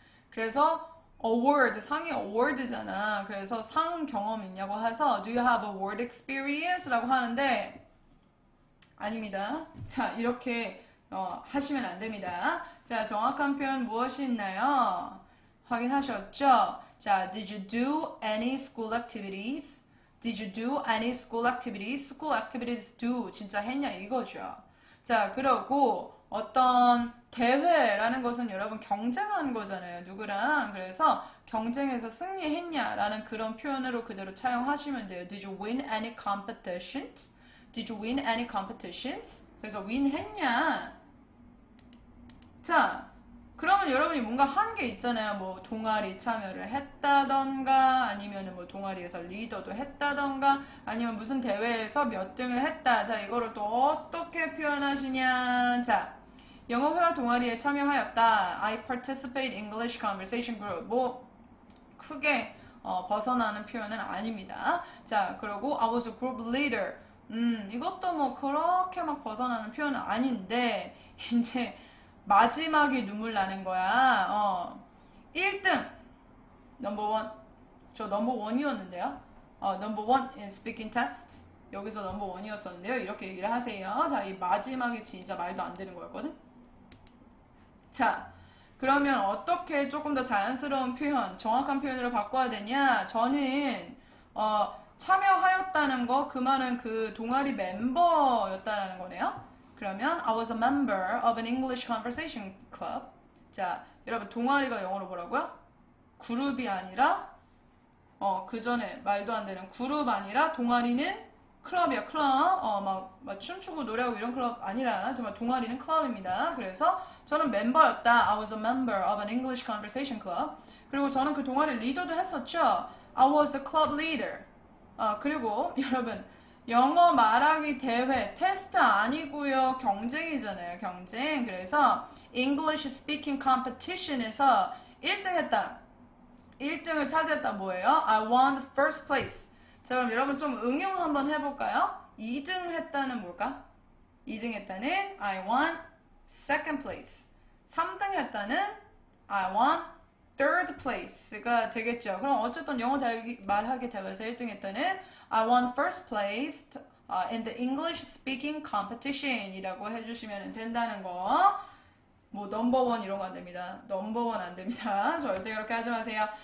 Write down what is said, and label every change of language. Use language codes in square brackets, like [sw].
[ko] 그래서 award 상이 award잖아. 그래서 상 경험 있냐고 해서 [en] Do you have award experience [ko] 라고 하는데 아닙니다. 자, 이렇게 하시면 안 됩니다. 자, 정확한 표현 무엇이 있나요? 확인하셨죠? [en] 자, did you do any school activities? Did you do any school activities? School activities do [ko] 진짜 했냐 이거죠. 자, 그러고 어떤 대회라는 것은 여러분 경쟁한 거잖아요. 누구랑? 그래서 경쟁에서 승리했냐라는 그런 표현으로 그대로 차용하시면 돼요. [en] Did you win any competitions? Did you win any competitions? [ko] 그래서 win 했냐? 자, 그러면 여러분이 뭔가 한 게 있잖아요. 뭐 동아리 참여를 했다던가 아니면 뭐 동아리에서 리더도 했다던가 아니면 무슨 대회에서 몇 등을 했다. 자, 이거를 또 어떻게 표현하시냐. 자, 영어 회화 동아리에 참여하였다. [en] I participate English conversation group. [ko] 뭐 크게 벗어나는 표현은 아닙니다. 자, 그리고 [en] I was a group leader. [ko] 이것도 뭐 그렇게 막 벗어나는 표현은 아닌데 이제 마지막에 눈물 나는 거야. 1등 넘버원. 저 넘버원이었는데요. [en] 넘버원 in speaking tests. [ko] 여기서 넘버원이었었는데요. 이렇게 얘기를 하세요. 자, 이 마지막에 진짜 말도 안 되는 거였거든. 자, 그러면 어떻게 조금 더 자연스러운 표현, 정확한 표현으로 바꿔야 되냐? 저는 참여하였다는 거, 그 말은 그 동아리 멤버였다라는 거네요. 그러면 [en] I was a member of an English conversation club. [ko] 자, 여러분 동아리가 영어로 뭐라고요? 그룹이 아니라 그 전에 말도 안 되는 그룹 아니라 동아리는 클럽이야, 클럽. 막 춤추고 노래하고 이런 클럽 아니라 정말 동아리는 클럽입니다. 그래서 저는 멤버였다. [en] I was a member of an English conversation club. [ko] 그리고 저는 그 동아리 리더도 했었죠. [en] I was a club leader. [ko] 그리고 여러분, 영어 말하기 대회, 테스트 아니고요. 경쟁이잖아요, 경쟁. 그래서 [en] English speaking competition [ko] 에서 1등 했다. 1등을 차지했다 뭐예요? [en] I won first place. [ko] 자, 그럼 여러분 좀 응용 한번 해볼까요? 2등 했다는 뭘까? 2등 했다는 [en] I won second place. [ko] 3등 했다는 [en] I won third place가 [ko] 되겠죠. 그럼 어쨌든 영어 말하기 대회에서 1등 했다는 [en] I won first place in the English speaking competition [ko] 이라고 해주시면 된다는 거. 뭐 넘버원 이런 거 안 됩니다. 넘버원 안 됩니다. 절대 그렇게 하지 마세요.